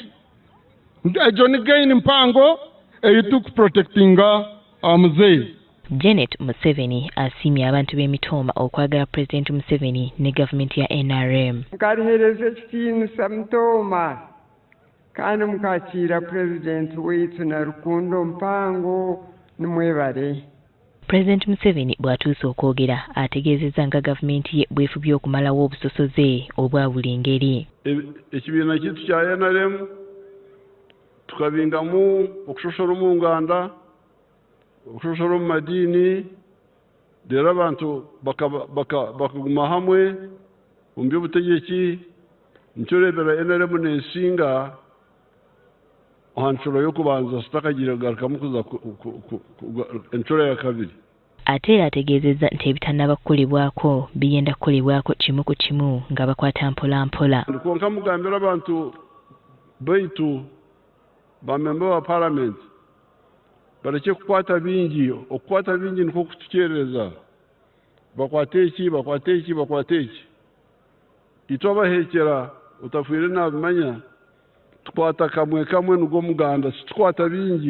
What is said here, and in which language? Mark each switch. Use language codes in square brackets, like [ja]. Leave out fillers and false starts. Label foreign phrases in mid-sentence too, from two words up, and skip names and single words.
[nyn] Ejo ni gain mpango eyitukuprotectinga muzeeyi. [lg] Janet Museveni asiimye abantu b'Emitooma okwagala President Museveni ne gavumenti ya NRM. [nyn] Nkalihereza ekitiinisa Mitooma kandi mukakiira President waitu na rukundo mpango nimwebale. [lg] President Museveni bw'atuuse okwogera ategeezezza nga gavumenti ye bwefubye okumalawo obusosoze obwa buli ngeri. [nyn] Ekibiina kitu kya NRM tukabingamu okushoshora mu nganda okushoshora mu madiini rero abantu bakaguma hamwe mu by'obutegeki nicyo rebera NRM n'ensinga ahanshuro yo kubanza sitakagira garukamu kuza enshuro ya kabiri. [lg] Ate ategeezezza nti ebitannaba kukolebwako bigenda kukolebwako kimu ku kimu nga bakwata mpola mpola. [nyn] Konka mugambira abantu baitu bamemba wa Parliament bareke kukwata bingi okukwata bingi niko kutukereza bakwate iki itwabahekera utafwire nabimanya tukwata kamwe nugo muganda situkwata bingi.